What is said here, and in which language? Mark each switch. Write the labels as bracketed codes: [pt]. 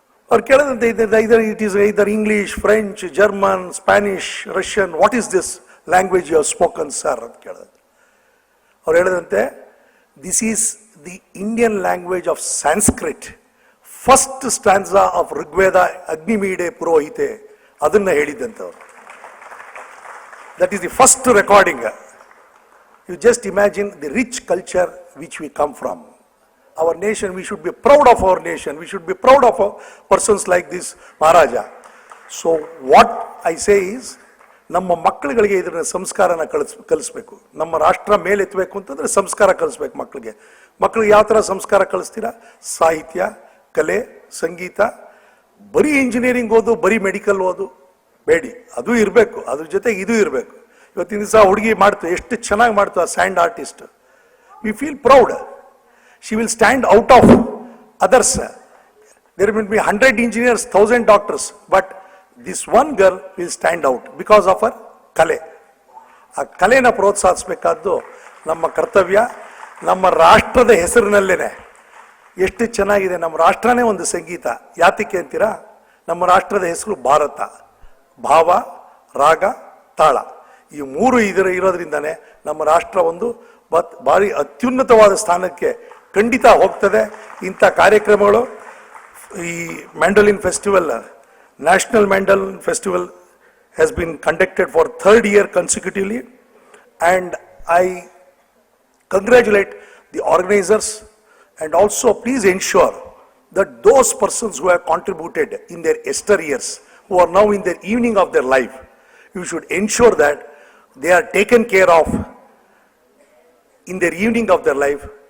[kn] ಅವ್ರು ಕೇಳಿದಂತೆ, [en] it is either English, French, German, Spanish, Russian, what is this language you have spoken sir [kn] ಅಂತ ಕೇಳಿದಂತೆ. ಅವ್ರು ಹೇಳಿದಂತೆ, [en] this is the Indian language of Sanskrit, first stanza of Rigveda [sa] ಅಗ್ನಿಮೀಡೆ ಪುರೋಹಿತೆ, [kn] ಅದನ್ನ ಹೇಳಿದ್ದಂತೆ ಅವರು. [en] That is the first recording. You just imagine the rich culture which we come from. Our nation, we should be proud of our nation. We should be proud of persons like this Maharaja. So what I say is, [kn] ನಮ್ಮ ಮಕ್ಕಳುಗಳಿಗೆ ಇದನ್ನ ಸಂಸ್ಕಾರನ ಕಲಿಸ್ಬೇಕು. ನಮ್ಮ ರಾಷ್ಟ್ರ ಮೇಲೆತ್ತಬೇಕು ಅಂತಂದ್ರೆ ಸಂಸ್ಕಾರ ಕಲಿಸ್ಬೇಕು ಮಕ್ಕಳಿಗೆ. ಮಕ್ಕಳಿಗೆ ಯಾವ ಥರ ಸಂಸ್ಕಾರ ಕಲಿಸ್ತೀರಾ? ಸಾಹಿತ್ಯ, ಕಲೆ, ಸಂಗೀತ. ಬರೀ ಇಂಜಿನಿಯರಿಂಗ್ ಓದು, ಬರೀ ಮೆಡಿಕಲ್ ಓದು ಬೇಡಿ, ಅದು ಇರಬೇಕು, ಅದ್ರ ಜೊತೆಗೆ ಇದು ಇರಬೇಕು. ಇವತ್ತಿನ ದಿವಸ ಹುಡುಗಿ ಮಾಡ್ತು, ಎಷ್ಟು ಚೆನ್ನಾಗಿ ಮಾಡ್ತು ಆ and artist. [en] We feel proud. She will stand out of others. There will be 100 engineers, 1000 doctors, but this one girl will stand out because of our ಕಲೆ. [kn] ಆ ಕಲೆನ ಪ್ರೋತ್ಸಾಹಿಸಬೇಕಾದ್ದು ನಮ್ಮ ಕರ್ತವ್ಯ. ನಮ್ಮ ರಾಷ್ಟ್ರದ ಹೆಸರಿನಲ್ಲೇನೆ ಎಷ್ಟು ಚೆನ್ನಾಗಿದೆ. ನಮ್ಮ ರಾಷ್ಟ್ರನೇ ಒಂದು ಸಂಗೀತ. ಯಾತಕ್ಕೆ ಅಂತೀರಾ? ನಮ್ಮ ರಾಷ್ಟ್ರದ ಹೆಸರು ಭಾರತ. ಭಾವ, ರಾಗ, ತಾಳ, ಈ 3 ಇರೋದ್ರಿಂದಾನೆ ನಮ್ಮ ರಾಷ್ಟ್ರ ಒಂದು ಭಾರಿ ಅತ್ಯುನ್ನತವಾದ ಸ್ಥಾನಕ್ಕೆ ಖಂಡಿತ ಹೋಗ್ತದೆ. ಇಂಥ ಕಾರ್ಯಕ್ರಮಗಳು, [en] ಈ mandolin festival, national mandolin festival has been conducted for 3rd year consecutively, and I congratulate the organizers, and also please ensure that those persons who have contributed in their yester years, who are now in the evening of their life, you should ensure that they are taken care of in their evening of their life